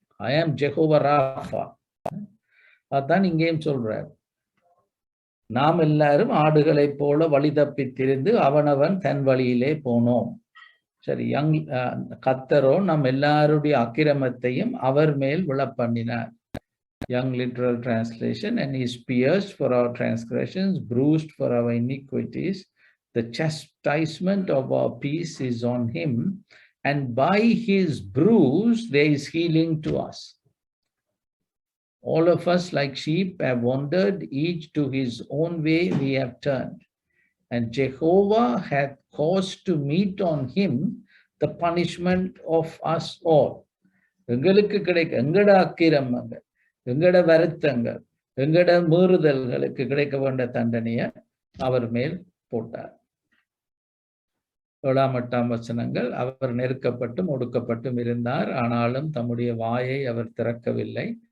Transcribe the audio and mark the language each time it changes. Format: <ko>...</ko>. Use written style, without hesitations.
<en>I am Jehovah Rapha.</en> <ta>அதான் இங்கேயும் சொல்றார். நாம் எல்லாரும் ஆடுகளைப் போல வழி தப்பி திரிந்து அவனவன் தன் வழியிலே போனோம். சரி, கர்த்தரோ நம் எல்லாருடைய அக்கிரமத்தையும் அவர் மேல் விழப்பண்ணினார்.</ta> <en>Young literal translation, and he is pierced for our transgressions, bruised for our iniquities. The chastisement of our peace is on him, and by his bruise there is healing to us. All of us like sheep have wandered, each to his own way we have turned. And Jehovah hath caused to meet on him the punishment of us all.</en> <ta>எங்களுக்கு கிடைக்க எங்கட அக்கிரமங்கள், எங்கட வருத்தங்கள், எங்கட மீறுதல்களுக்கு கிடைக்க வேண்டிய தண்டனையை அவர் மேல் போட்டார். 7, 8 வசனங்கள். அவர் நெருக்கப்பட்டும் ஒடுக்கப்பட்டும் இருந்தார், ஆனாலும் தம்முடைய வாயை அவர் திறக்கவில்லை.</ta>